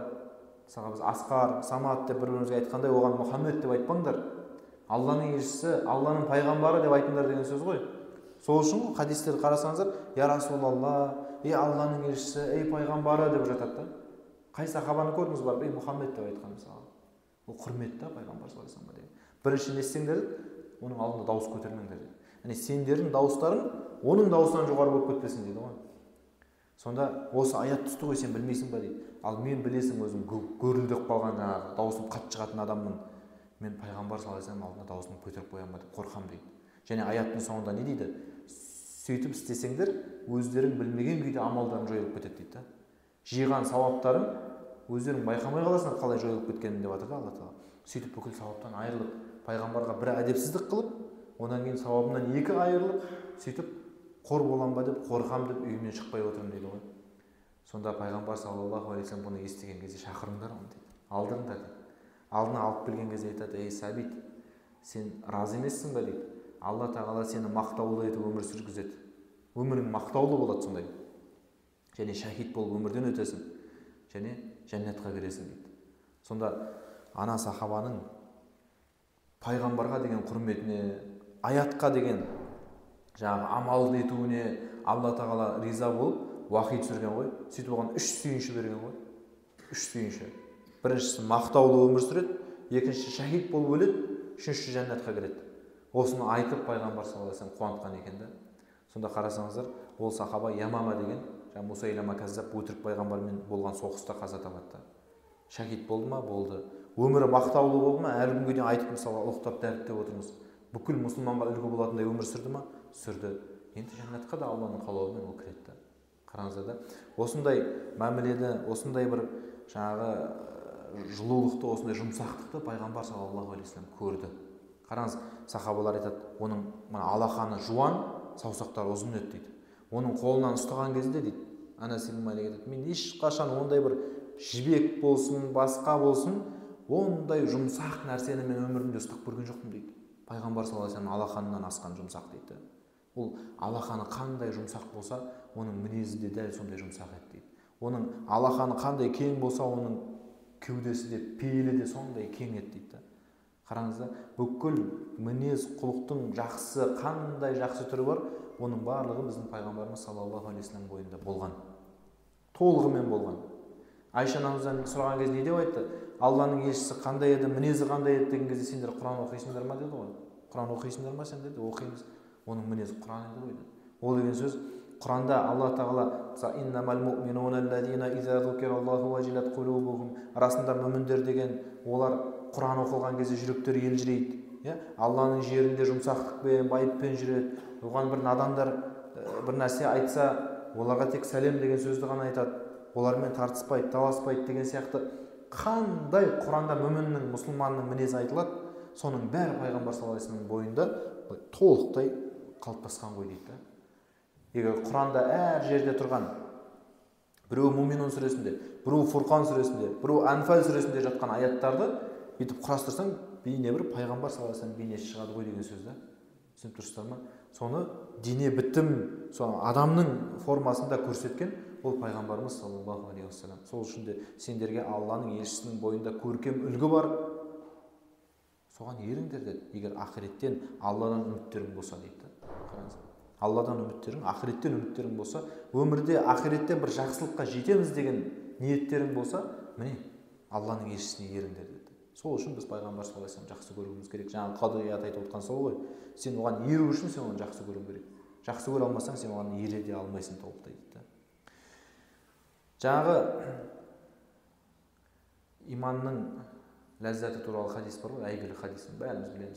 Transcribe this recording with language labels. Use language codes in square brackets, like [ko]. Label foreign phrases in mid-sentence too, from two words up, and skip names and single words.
[kk] Мысалы біз Асқар, Самат деп бір-бірімізге айтқандай, оған Мұхаммед деп айтпаңдар. Алланың елшісі, Алланың пайғамбары деп айтыңдар деген сөз ғой. Сол үшін хадистерді қарасаңыздар, [ar] يا رسول الله, [kk] Алланың елшісі, пайғамбары деп жатады да. Қай сахабаны көрдіңіз барып, Мұхаммед деп айтқан мысалы. Ол құрмет та пайғамбар [ar] صلى الله عليه وسلم. [kk] Бірінші не істеңдер, оның алдында дауыс көтермеңдер. Яғни сендердің дауыстарың оның дауысынан жоғары болып кетпесін дейді ғой. Сонда осы аят түсті ғой, сен білмейсің ба дейді. Ал мен білесің, өзім гөрілдеп қалған жаңағы дауысым қатты шығатын адаммын. Мен пайғамбар [ar] صلى الله عليه وسلم [kk] алдында даусымды көтеріп қоямын ба деп қорқамын дейді. Және аяттың соңында не дейді? Сөйтіп істесеңдер, өздерің білмеген күйде амалдарың жойылып кетеді дейді. Жиған сауаптарың өздерің байқамай қаласың қалай жойылып кеткенін деп жатыр да Алла тағала. Сөйтіп бүкіл сауаптан айырылып, пайғамбарға бір әдепсіздік қылып, одан кейін сауабынан екі айырылып, сөйтіп қор болам ба деп қорқам деп үйімнен шықпай отырмын дейді ғой. Сонда пайғамбар [ar] صلى الله عليه وسلم [kk] бұны естіген кезде шақырыңдар оны дейді. Алдырыңдар дейді. Алдына алып келген кезде айтады: Сәбит, сен разы емессің ба дейді. Алла тағала сені мақтаулы етіп өмір сүргізеді. Өмірің мақтаулы болады сондай. Және шахид болып өмірден өтесің. Және жәннатқа кіресің дейді. Сонда ана сахабаның пайғамбарға деген құрметіне, аятқа деген жаңағы амалды етуіне Алла тағала риза болып уахи түсірген ғой. Сөйтіп оған үш сүйінші берген ғой. Үш сүйінші. Біріншісі мақтаулы өмір сүреді, екіншісі шахид болып өледі, үшіншісі жәннатқа кіреді. Осыны айтып пайғамбар [ar] صلى الله عليه وسلم [kk] қуантқан екен да. Сонда қарасаңыздар, ол сахаба Ямама деген Мусайлама Каззаб өтірік пайғамбармен болған соғыста қаза табады. Шахид болды ма? Болды. Өмірі мақтаулы болды ма? Әлі күнге дейін айтып мысалы ұлықтап дәріптеп отырмыз. Бүкіл мұсылманға үлгі болатындай өмір сүрді ма? Сүрді. Енді жәннатқа да Алланың қалауымен ол кіреді. Қараңыздар да. Осындай мәмілені, осындай бір жаңағы жылулықты, осындай жұмсақтықты пайғамбар [ar] صلى الله عليه وسلم [kk] көрді. Қараңыз, сахабалар айтады, оның алақаны жуан, саусақтары ұзын еді дейді. Оның қолынан ұстаған кезде дейді, Анас ибн Малик айтады, мен ешқашан ондай бір жібек болсын, басқа болсын, ондай жұмсақ нәрсені мен өмірімде ұстап көрген жоқпын дейді. Пайғамбар [ar] صلى الله عليه وسلم [kk] алақанынан асқан жұмсақ дейді. Ол алақаны қандай жұмсақ болса, оның мінезі де дәл сондай жұмсақ еді дейді. Оның алақаны қандай кең болса, оның кеудесі де, пейілі де сондай кең еді дейді. Қараңыздар, бүкіл мінез құлықтың жақсы, қандай жақсы түрі бар, оның барлығы біздің пайғамбарымыз [ar] صلى الله عليه وسلم [kk] бойында болған. Толығымен болған. Айша анамыздан сұраған кезде не деп айтты? Алланың елшісі қандай еді, мінезі қандай еді деген кезде сендер Құран оқисыңдар ма деді ғой. Құран оқисыңдар ма сендер? Оқимыз. Оның мінезі Құран еді ғой. Ол деген сөз Құранда Алла тағала арасында мүміндер деген, олар Құран оқылған кезде жүректері елжірейді. Алланың жерінде жұмсақтықпен, байыппен жүреді. Оған бір надандар бір нәрсе айтса, оларға тек сәлем деген сөзді ғана айтады. Олармен тартыспайды, таласпайды деген сияқты қандай Құранда мүміннің, мұсылманның мінезі айтылады, соның бәрі пайғамбар [ar] صلى الله عليه وسلم [kk] бойында толықтай қалыптасқан ғой дейді. Егер Құранда әр жерде тұрған, біреу Муминун сүресінде, біреу Фурқан сүресінде, біреу Анфал сүресінде жатқан аяттарды бүйтіп құрастырсаң, бейне бір пайғамбар [ar] صلى الله عليه وسلم [kk] бейнесі шығады ғой деген сөз да. Түсініп тұрсыздар ма? Соны дене бітім, соны адамның формасында көрсеткен ол пайғамбарымыз [ar] صلى الله عليه وسلم. [kk] Сол үшін де сендерге Алланың елшісінің бойында көркем үлгі бар. Соған еріңдер деді. Егер ақыреттен Алладан үміттерің болса дейді. Қараңыз. Алладан үміттерің, ақыреттен үміттерің болса, өмірде ақыретте бір жақсылыққа жетеміз деген ниеттерің болса, міне Алланың елшісіне еріңдер деді. Сол үшін біз пайғамбар [ar] صلى الله عليه وسلم [kk] жақсы көруіміз керек. Жаңағы қадият айтып отқан сол ғой. Сен оған еру үшін сен оны жақсы көруің керек. Жақсы көре алмасаң, сен оған ере де алмайсың толықтай дейді. Жаңағы иманның ләззаты туралы хадис бар ғой, әйгілі хадис, бәріміз білеміз.